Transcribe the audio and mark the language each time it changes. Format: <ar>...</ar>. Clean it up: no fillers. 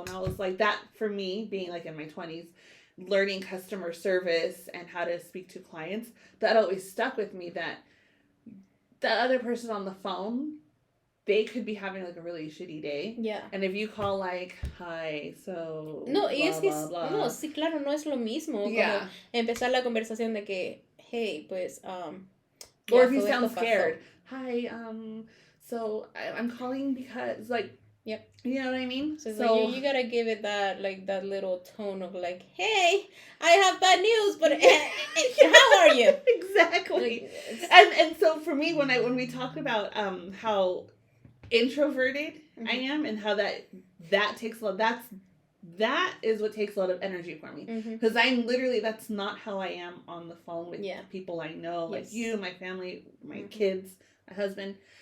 <en>And I was like, that for me, being like in my 20s, learning customer service and how to speak to clients, that always stuck with me, that the other person on the phone, they could be having like a really shitty day. Yeah. And if you call like, hi, so no, blah,</en> <es>y es que blah, blah. No, sí, claro, no es lo mismo. Como empezar la conversación de que, hey, pues,</es> <en>or if you sound scared. Hi, so I'm calling because like, you know what I mean? So like, you gotta give it that little tone of like, hey, I have bad news, but how are you? Exactly. Like, and so for me, when we talk about how introverted I am, and how that takes a lot, that is what takes a lot of energy for me, because I'm literally, that's not how I am on the phone with people I know, like you, my family, my kids, my husband.</en>